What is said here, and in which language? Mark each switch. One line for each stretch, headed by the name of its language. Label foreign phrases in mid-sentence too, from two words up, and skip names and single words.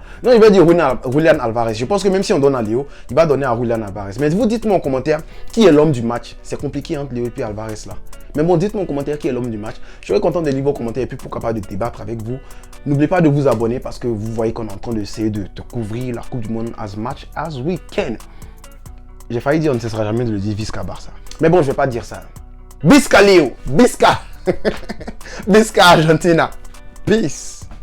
French: Non, il va dire Julian Alvarez. Je pense que même si on donne à Léo, il va donner à Julian Alvarez. Mais vous dites-moi en commentaire qui est l'homme du match. C'est compliqué entre Léo et puis Alvarez là. Mais bon, dites-moi en commentaire qui est l'homme du match. Je serai content de lire vos commentaires et puis pourquoi pas de débattre avec vous. N'oubliez pas de vous abonner parce que vous voyez qu'on est en train d'essayer de couvrir la Coupe du Monde
English: as much as we can.
French: J'ai failli dire on ne cessera jamais de le dire Visca Barça. Mais bon, je vais pas dire ça.
Catalan: Visca Léo. Visca. Visca Argentina.
English: Peace.